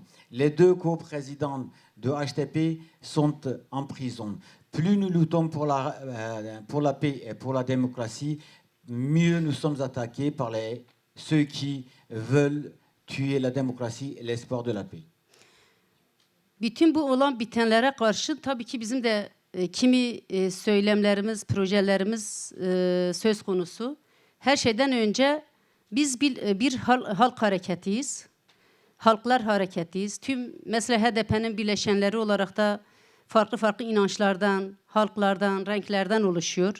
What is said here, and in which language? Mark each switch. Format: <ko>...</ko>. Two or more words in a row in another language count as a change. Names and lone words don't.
<fr>Les 2 co-présidents de HDP sont en prison. Plus nous luttons pour la paix et pour la démocratie, mieux nous sommes attaqués par ceux qui veulent tuer la démocratie et l'espoir de la paix.</fr> <tr>Bütün bu olan bitenlere karşı tabii ki bizim de kimi söylemlerimiz, projelerimiz söz konusu. Her şeyden önce biz bir halk hareketiyiz. Halklar hareketiyiz. Tüm mesela HDP'nin bileşenleri olarak da farklı inançlardan, halklardan, renklerden oluşuyor.</tr>